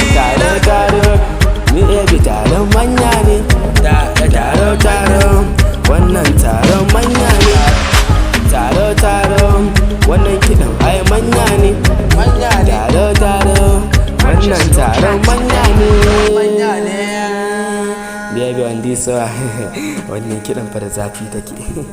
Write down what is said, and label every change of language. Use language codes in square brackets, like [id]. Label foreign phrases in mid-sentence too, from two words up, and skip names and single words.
[ha] Taro, taro, B A B taron manya ne. Taro, taro, wannan taron manya ne. Taro, taro, wannan kiɗan ai manya ne. Taro, taro, wannan taron manya ne. [en] B A B on this one. [ha] Wannan kiɗan fa da zafi take.